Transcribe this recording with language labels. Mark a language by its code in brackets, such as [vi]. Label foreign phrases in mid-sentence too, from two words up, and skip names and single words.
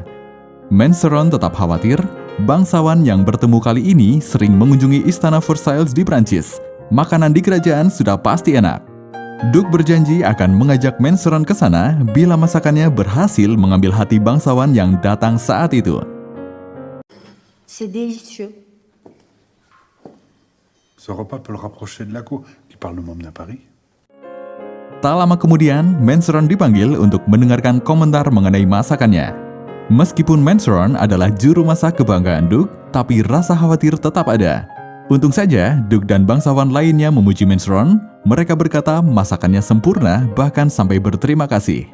[id] Manceron tetap khawatir, bangsawan yang bertemu kali ini sering mengunjungi istana Versailles di Prancis. Makanan di kerajaan sudah pasti enak. Duke berjanji akan mengajak Manceron ke sana bila masakannya berhasil mengambil hati bangsawan yang datang saat itu. [fr] C'est délicieux. Ce repas peut le rapprocher de la cour qui parle de m'emmener à Paris. [id] Tak lama kemudian, Manceron dipanggil untuk mendengarkan komentar mengenai masakannya. Meskipun Manceron adalah juru masak kebanggaan Duke, tapi rasa khawatir tetap ada. Untung saja, Duke dan bangsawan lainnya memuji Manceron. Mereka berkata masakannya sempurna, bahkan sampai berterima kasih.